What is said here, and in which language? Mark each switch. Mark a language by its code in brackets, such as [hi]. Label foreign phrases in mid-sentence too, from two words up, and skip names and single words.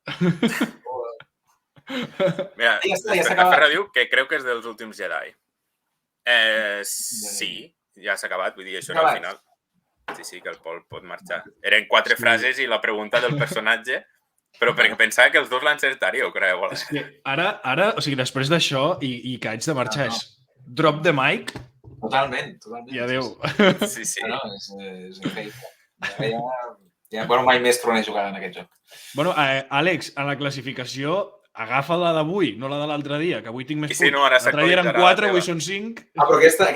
[ca] Mira, Ferra diu que creu que és dels últims Jedi. Sí, ja s'ha acabat, vull dir, això era al final. Sí, que el Pol pot marxar. Eren 4 frases i la pregunta del personatge, però perquè pensava que els dos l'encertaríeu, creu. És que ara, o sigui, després d'això i que haig de marxar és [en] drop the mic. [ca] Totalment. I adéu. Sí. No, és increïble. Bueno, mai més tornaré a jugar en aquest joc. Bueno, Àlex, en la classificació, agafa la d'avui, no la de l'altre dia, que avui tinc més punts. L'altre dia eren 4, avui són 5. Però aquesta